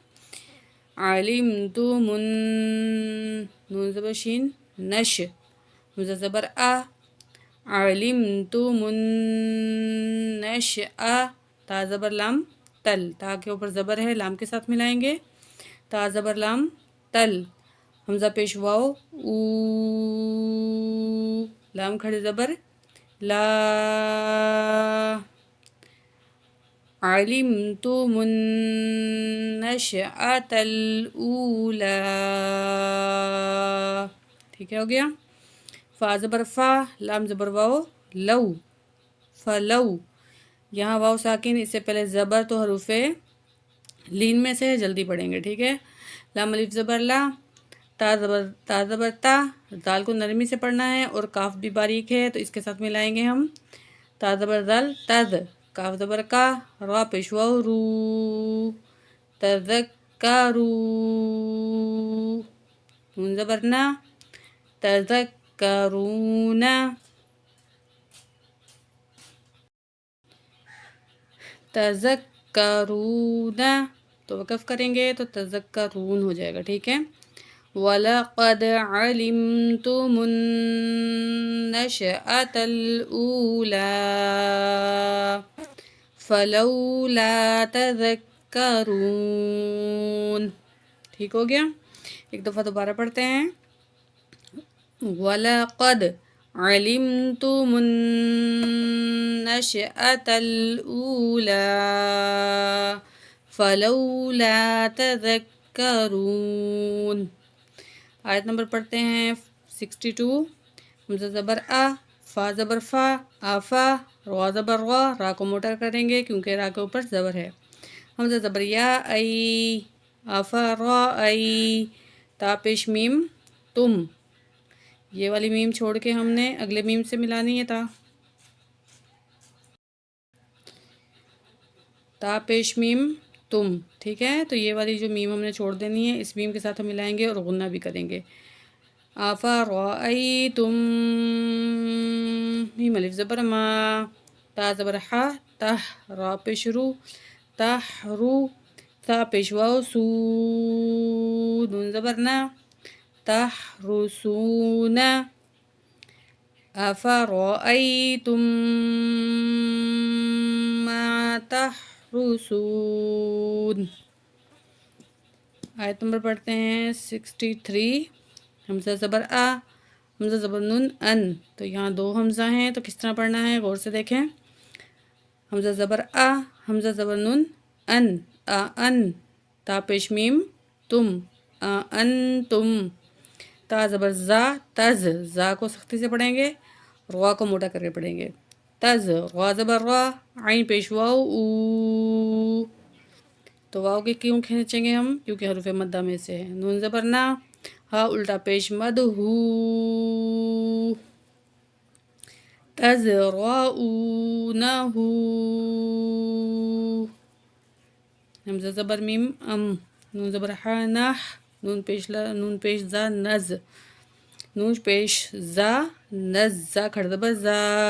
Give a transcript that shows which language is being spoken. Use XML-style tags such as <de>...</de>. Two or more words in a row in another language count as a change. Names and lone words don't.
<ur>علم تو من، نون زبر شین، نش، مزہ زبر آ، علم تو من نش آ، تا زبر لام تل، تا کے اوپر زبر ہے لام کے ساتھ ملائیں گے، تا زبر لام تل، حمزہ پیش واو، او، لام کھڑے زبر لا،</ur> <ar>علمت النشأة الأولى،</ar> <ur>ٹھیک ہے، ہو گیا۔ فا زبر فا، لام زبر واو، لو، فلو، یہاں واو ساکن، اس سے پہلے زبر تو حروف لین میں سے جلدی پڑھیں گے، ٹھیک ہے۔ لام الف زبر لا، تا زبر تا، دال کو نرمی سے پڑھنا ہے اور کاف بھی باریک ہے تو اس کے ساتھ ملائیں گے ہم، تا زبر دال تز، کاف زبر کا، را پیش واو رو، تذکرو، نون زبر نا، تذکرون، تذکرون، تو وقف کریں گے تو تذکرون ہو جائے گا، ٹھیک ہے۔</ur> <ar>وَلَقَدْ عَلِمْتُمُ النَّشْأَةَ الْأُولَىٰ فَلَوْلَا تَذَكَّرُونَ،</ar> <ur>ٹھیک ہو گیا۔ ایک دفعہ دوبارہ پڑھتے ہیں،</ur> <ar>وَلَقَدْ عَلِمْتُمُ النَّشْأَةَ الْأُولَىٰ فَلَوْلَا تَذَكَّرُونَ۔</ar> <ur>آیت نمبر پڑھتے ہیں 62، حمزہ زبر آ، فا زبر فا، آفا، را زبر را، را کو موٹا کریں گے کیونکہ را کے اوپر زبر ہے، حمزہ زبر یا، ای، آفا را ای، تا پیش میم تم، یہ والی میم چھوڑ کے ہم نے اگلے میم سے ملانی ہے، تا پیش میم تم، ٹھیک ہے۔ تو یہ والی جو میم ہم نے چھوڑ دینی ہے، اس میم کے ساتھ ہم ملائیں گے اور غنہ بھی کریں گے، آفرأیتم، میم الف زبر ما، تا زبر حا، تہ، را پیش رو، تہ رو، تا پیش واو سو، نون زبر نا،</ur> <ar>تحرسون، أفرأيتم ما تحرسون۔</ar> <ur>آیت نمبر پڑھتے ہیں 63، حمزہ زبر آ، حمزہ زبر نون ان، تو یہاں دو حمزہ ہیں تو کس طرح پڑھنا ہے غور سے دیکھیں۔ حمزہ زبر آ، حمزہ زبر نون ان، آ ان، تا پیش میم تم، آ ان تم، تا زبر زا تز، زا کو سختی سے پڑھیں گے، روا کو موٹا کر کے پڑھیں گے، تز، غا زبر را، عین پیش واو او، تو واو کے کیوں کھینچیں گے ہم؟ کیونکہ حروف مدہ میں سے ہے۔ نون زبر نا، ہا الٹا پیش مد ہو، تزرعونہ، حمزہ زبر میم ام، نون زبر ہا نح، نون پیش زا نز، نون پیش زا نز، زا کھڑ زبر زا،</ur>